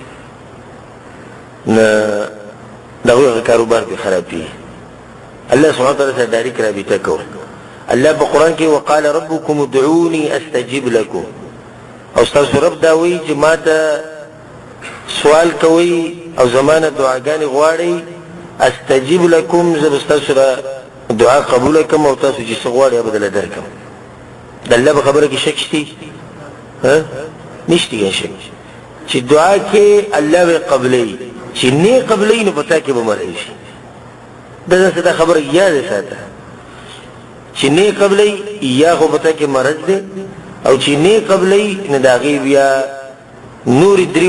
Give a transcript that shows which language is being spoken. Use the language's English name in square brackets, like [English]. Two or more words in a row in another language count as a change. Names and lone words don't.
[Pashto] نو د هغوی هغه کاروبار پرې خرابېږي الله [Arabic] سبحانه وتعالی [Pashto] سره ډایرکټ رابطه کول الله په قرآن کې [Arabic] وقال ربكم ادعوني استجب لكم [Pashto] او ستاسو رب دا وایي چې ما ته سوال کوي او زمانه دعاګانې غواړئ [Arabic] استجب لكم [Pashto] زه به ستاسو سره دعا قبوله کړم او تاسو چې څه غواړئ هغه به درله درکړم د الله په خبره کې شک شته نشته شک چې دعا کې الله به قبلوي چې نه قبلوي نو په تا کې به مرض شي دا خبره یاد ساته چې نه قبلوي یا خو په تا کې مرض دی او چې نه قبلوي نو د هغې بیا نورې درې